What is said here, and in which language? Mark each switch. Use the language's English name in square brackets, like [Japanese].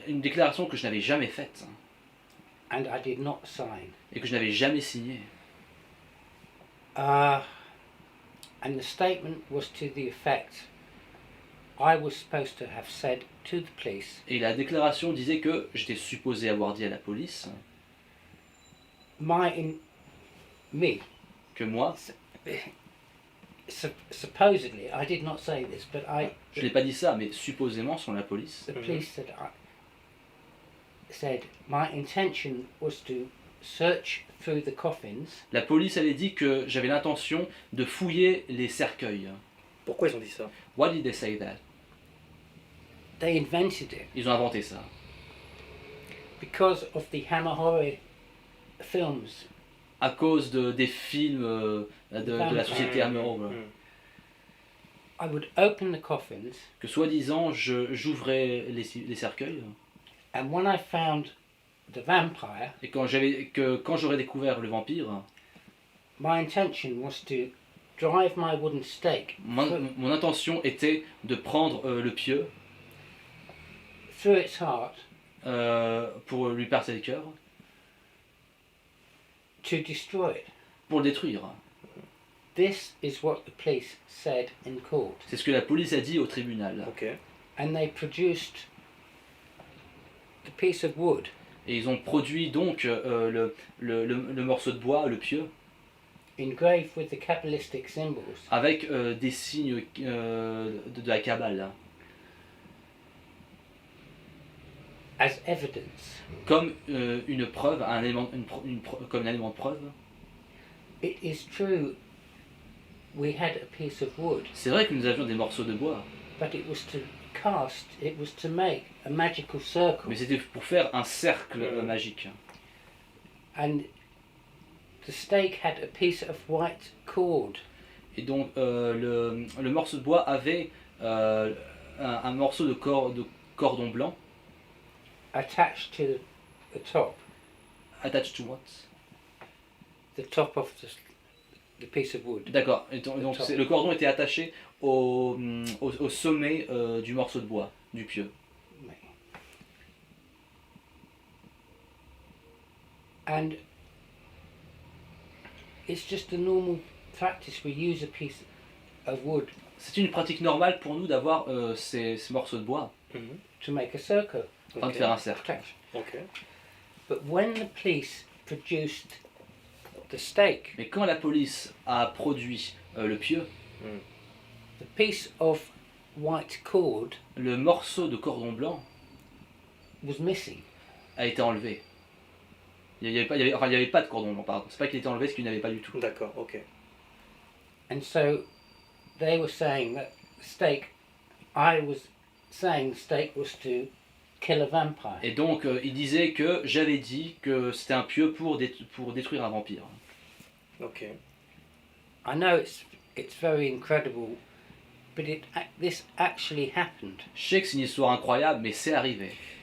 [French] une déclaration que je n'avais jamais faite, [English] and I did not sign. [French] et que je n'avais jamais signée. [English] And the statement was to the effect I was supposed to have said to the police, [French] Et la déclaration disait que j'étais supposé avoir dit à la police [English] me, [French] que moi, [English] supposedly, I did not say this, but [French] je n'ai pas dit ça, mais supposément selon la police, [English] the police said my intention was to search through the coffins [French] la police avait dit que j'avais l'intention de fouiller les cercueils. Pourquoi ils ont dit ça? [English] Why did they say that? They invented it [French] Ils ont inventé ça. [English] because of the Hammer Horror films. [French] À cause des films de la société Hammer Horror. [English] I would open the coffins, [French] Que soi-disant, j'ouvrais les cercueils, [English] and when I found the vampire, [French] et quand j'aurais découvert le vampire, [English] my intention was to drive my wooden stake [French] mon intention était de prendre le pieu [English] through its heart [French] pour lui percer le cœur, [English] to destroy it. [French] pour le détruire. [English] This is what the police said in court, [French] C'est ce que la police a dit au tribunal. Ok. [English] and they produced the piece of wood [French] Et ils ont produit donc le morceau de bois, le pieu, [English] engraved with the Kabbalistic symbols [French] avec des signes de la Kabbale, [English] as evidence. [French] comme une preuve, comme un élément de preuve. [English] It is true we had a piece of wood, [French] C'est vrai que nous avions des morceaux de bois, [English] but it was to cast, it was to make a magical circle. [French] mais c'était pour faire un cercle magique. [English] And the stake had a piece of white cord. [French] Et donc le morceau de bois avait un morceau de cordon blanc [English] Attached to the top attached to what? of the piece of wood. [French] D'accord, et donc le cordon était attaché au sommet du morceau de bois, du pieu. [English] And it's just a normal practice. We use a piece of wood [French] C'est une pratique normale pour nous d'avoir ces morceaux de bois Mhm. [English] to make a circle. [French] afin de faire un cercle. [English] Protection. Ok. But when the police produced the stake, [French] Mais quand la police a produit le pieu, [English] the piece of white cord [French] le morceau de cordon blanc [English] was missing. [French] a été enlevé. Il n'y avait pas de cordon blanc, pardon. C'est pas qu'il était enlevé, c'est qu'il n'y avait pas du tout. D'accord, ok. [English] And so they were saying that the stake, I was saying the stake was to kill a vampire. [French] Et donc il disait que j'avais dit que c'était un pieu pour détruire un vampire. Ok. [English] I know it's very incredible, but this actually happened. [French] Je sais que c'est une histoire incroyable, mais c'est arrivé.